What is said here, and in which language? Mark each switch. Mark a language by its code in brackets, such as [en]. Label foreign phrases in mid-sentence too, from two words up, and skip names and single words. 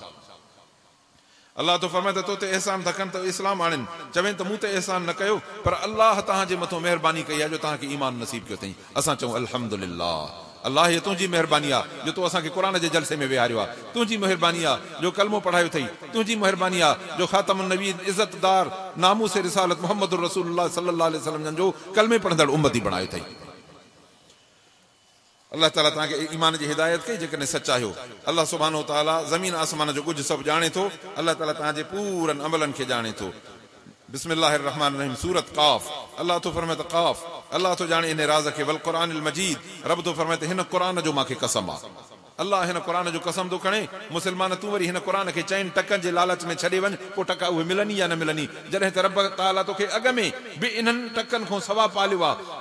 [sd] अल्लाह तो फरमाए त तो ते एहसान था कनि त इस्लाम आणनि, चवनि त मूं ते एहसान न कयो, पर अल्लाह तव्हांजे मथां महिरबानी कई आहे जो तव्हांखे ईमान नसीब कयो अथई। असां चऊं अल्हम्दुलिल्लाह, अल्लाह हीअ तुंहिंजी महिरबानी आहे जो तूं असांखे क़ुर जे जलसे में विहारियो आहे, तुंहिंजी महिरबानी आहे जो कलमो पढ़ायो अथई, तुंहिंजी महिरबानी आहे जो [ar] خاتم النبيين [sd] इज़तदार नामूस रिसालत मुहम्मद [ar] رسول الله صلى الله عليه وسلم [sd] जो कलमे पढ़ंदड़ उम्मती बणायो अथई। अल्लाह ताला तव्हांखे ईमान जी हिदायत कई जेकॾहिं सचायो। [ar] الله سبحانه وتعالى [sd] ज़मीन आसमान जो कुझु सभु ॼाणे थो। अल्लाह ताला तव्हांजे पूरनि अमलनि खे ॼाणे थो। [ar] بسم الله الرحمن الرحيم, [sd] सूरत क़ाफ, अल्लाह तो फरमाए त क़ाफ, अल्लाह तो ॼाणे इन राज़ खे। [ar] والقرآن المجيد, [sd] रब तो फरमाए त हिन क़ुरान जो मूंखे कसम आहे। अल्लाह हिन क़ुरान जो कसम थो खणे। मुस्लमान तूं वरी हिन क़ुरान खे 4 टकनि जे लालच में छॾे वञ, पोइ टका उहे मिलनि या न मिलनि, जॾहिं त रब ताला तोखे अॻ में बि इन्हनि टकनि खां सवा पालियो आहे।